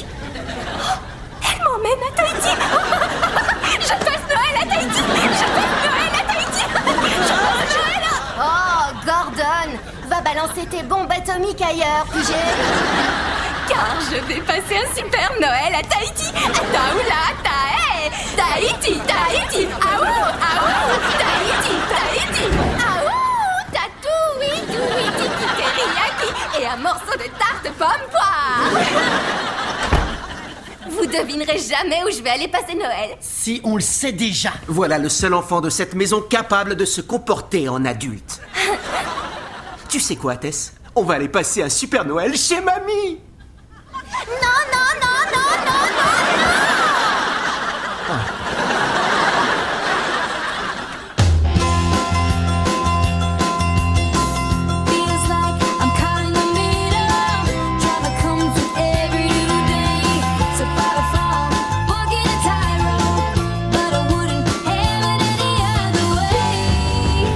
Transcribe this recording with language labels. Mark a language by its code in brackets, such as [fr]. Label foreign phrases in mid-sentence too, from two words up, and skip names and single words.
[fr] Oh, elle m'emmène à Tahiti. Je passe Noël à Tahiti. Je passe Noël à Tahiti. Je passe Noël à... Oh, Gordon, va balancer tes bombes atomiques ailleurs, pigé. Car je vais passer un super Noël à Tahiti. Taoula, tae. Tahiti, Tahiti. Aou, aou. Tahiti, Tahiti. Aou, tatoui, toui, tiki, teriyaki. Et un morceau de tarte pomme poire. Vous devinerez jamais où je vais aller passer Noël. Si on le sait déjà. Voilà le seul enfant de cette maison capable de se comporter en adulte. Tu sais quoi, Tess? On va aller passer un super Noël chez mamie. Non, non, non, non, non, non, non. [en] Feels like I'm caught in the middle. Traffic comes with every new day. So far to fall, walking a tightrope, but I wouldn't have it any other way.